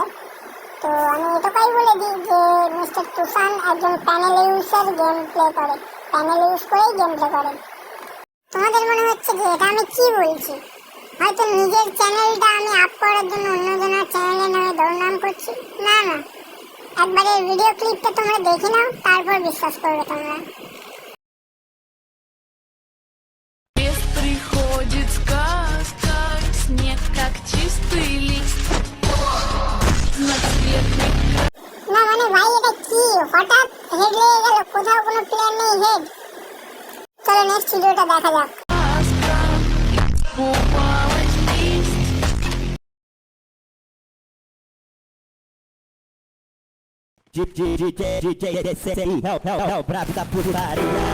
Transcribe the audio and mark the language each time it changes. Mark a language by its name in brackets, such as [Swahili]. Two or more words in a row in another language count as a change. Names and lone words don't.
[Bangla] তো আমি এটাই বলে দিই যে মিস্টার তুষান একজন [English] panel user, game play [Bangla] করে, [English] panel use [Bangla] করেই [English] game play [Bangla] করে। তোমাদের মনে হচ্ছে যে এটা আমি কি বলছি, হয়তো নিজের চ্যানেলটা আমি আপ করার জন্য অন্যজনের চ্যানেলের নামে দৌড়নাম করছি। না না, একবারে ভিডিও ক্লিপটা তোমরা দেখে নাও, তারপর বিশ্বাস করবে তোমরা। [Russian] Приходит сказка, снег как чистый лист. [Bangla] না মানে ভাই, এটা কি হঠাৎ হেড লেগে গেল, কোথাও কোনো প্লেয়ার নেই হেড। চলো নেক্সট ভিডিওটা দেখা যাক। [Portuguese] bravo da putaria.